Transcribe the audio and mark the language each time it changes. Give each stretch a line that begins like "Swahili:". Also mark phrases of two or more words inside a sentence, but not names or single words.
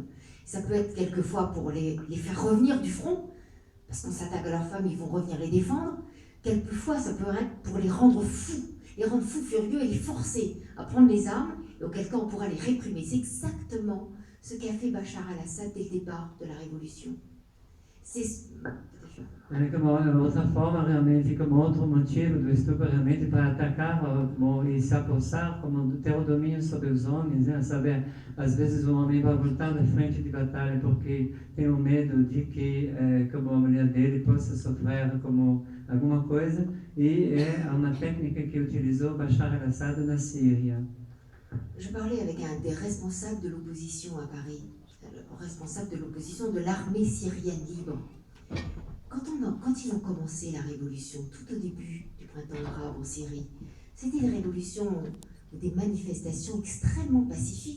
French: Ça peut être quelquefois pour les faire revenir du front, parce qu'on s'attaque à leurs femmes, ils vont revenir les défendre. Quelquefois ça peut être pour les rendre fous furieux et les forcer à prendre les armes, et auquel cas on pourra les réprimer. C'est exactement ce qu'a fait Bachar al-Assad dès le départ de la révolution.
Portuguese: Como outra forma, realmente, como outro motivo do estupro, realmente para atacar e se apossar, como ter o domínio sobre os homens, né? Saber, às vezes o homem vai voltar da frente de batalha porque tem o medo de que como a mulher dele possa sofrer como alguma coisa, e é uma técnica que utilizou Bachar al-Assad na Síria.
French: Je parlais avec un des responsables de l'opposition à Paris, responsable de l'opposition de l'armée syrienne libre. Quand ils ont commencé la révolution, tout au début du printemps arabe en Syrie, c'était des révolutions ou des manifestations extrêmement pacifiques.